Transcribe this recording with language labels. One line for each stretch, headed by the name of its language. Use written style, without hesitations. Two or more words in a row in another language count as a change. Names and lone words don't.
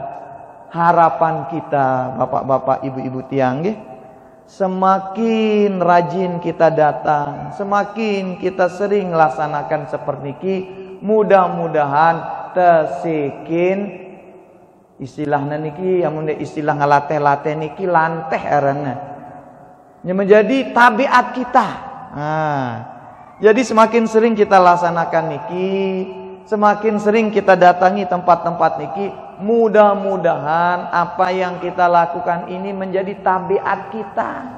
Indonesian: Harapan kita bapak-bapak, ibu-ibu tiang, semakin rajin kita datang, semakin kita sering laksanakan seperti ini, mudah-mudahan tersekin istilahnya niki,
Sasak: amun istilah ngalateh-lateh niki lanteh arana.
Indonesian: Yang menjadi tabiat kita. Nah, jadi semakin sering kita laksanakan niki, semakin sering kita datangi tempat-tempat niki, mudah-mudahan apa yang kita lakukan ini menjadi tabiat kita.